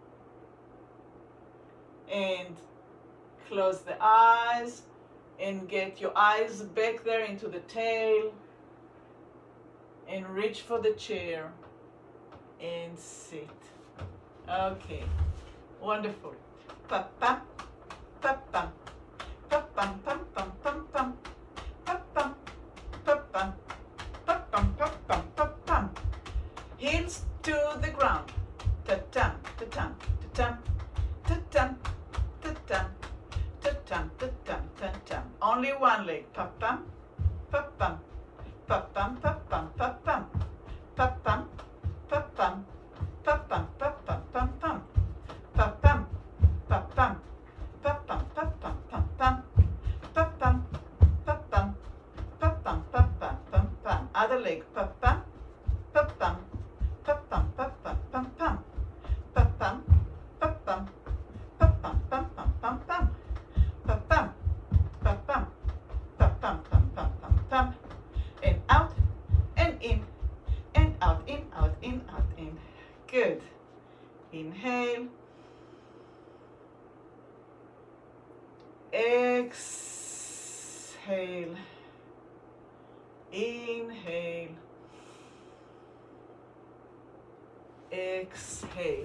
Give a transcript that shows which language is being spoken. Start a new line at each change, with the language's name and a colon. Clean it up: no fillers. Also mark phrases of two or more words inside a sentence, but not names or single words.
English: And close the eyes and get your eyes back there into the tail and reach for the chair and sit. Okay, wonderful. Pa-pam, pa-pam, pa-pam, pam, pam, pam, pam, pa-pam, pa-pam, pa-pam, pa-pam, pa-pam. Heels to the ground. Ta-tam, ta-tam, ta-tam, ta-tam, ta-tam, ta-tam, ta-tam, ta-tam. Only one leg. Pa-pam, pa-pam, pa-pam, pa-pam, pa-pam, pa-pam, pa-pam, pa-pam, pa-pam, pam-pam, pa-pam, pa-pam, pa-pam, pa-pam, pam-pam, pa-pam, pa-pam, pa-pam, pa-pam, pam-pam. Other leg. Pa-pam, pa-pam, pa-pam, pa-pam, pam-pam, pa-pam, pa-pam, pa-pam, pam-pam, pam-pam, pa-pam, pa-pam, pa-pam, pam-pam, pam-pam. And out and in and out, in, out, in, out, in. Good. Inhale. Exhale. Inhale. Exhale.